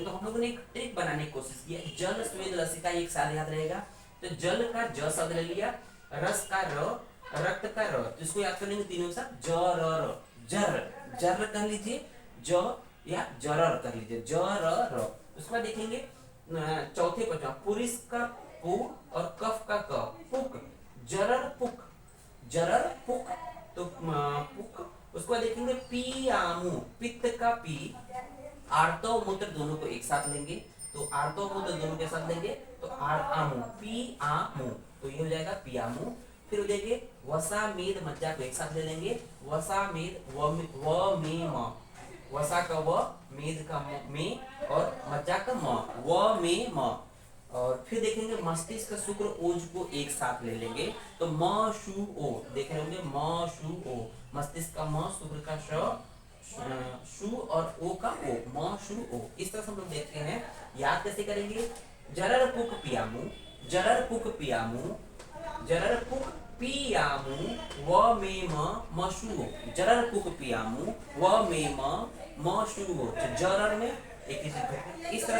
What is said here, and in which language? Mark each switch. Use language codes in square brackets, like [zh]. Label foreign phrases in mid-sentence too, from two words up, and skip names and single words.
[hi] तो हम लोगों ने एक ट्रिक बनाने की कोशिश की है। जल स्वेद लसिका एक साथ याद रहेगा, तो जल का ज शब्द ले लिया, रस का र, रक्त का र, तो इसको याद कर लेंगे तीनों के साथ, ज र र, जर जर कर लीजिए, ज या जरर कर लीजिए, ज र र। उसके बाद देखेंगे चौथे पद पुरुष का पु और कफ का क, पुक, जरर पुक, जरर पुक, तो पुक। उसके बाद देखेंगे पियामु, पित्त का पी, आर्तव मूत्र दोनों को एक साथ लेंगे, तो आर्तव मूत्र दोनों के साथ लेंगे तो आमु, पी आमु, तो ये हो जाएगा पियामु। फिर हो जाएंगे वसा मेद मज्जा को एक साथ ले लेंगे, वसा मेद व मे म, वसा का व, मेद का मे और मज्जा का म, व मे म। और फिर देखेंगे मस्तिष्क शुक्र ओज को एक साथ ले लेंगे, तो म शु ओ, देख रहे होंगे म शु ओ, मस्तिष्क का म, शुक्र का श, शु और ओ का ओ, म शु ओ। इस तरह से हम लोग देखते हैं। याद कैसे करेंगे, जरर पुक पियामु, जरर पुक पियामु, जरर पुक पियामु व मे म शु ओ, जरर पुक पियामु व मे म शु ओ। जरर में एक ही चीज,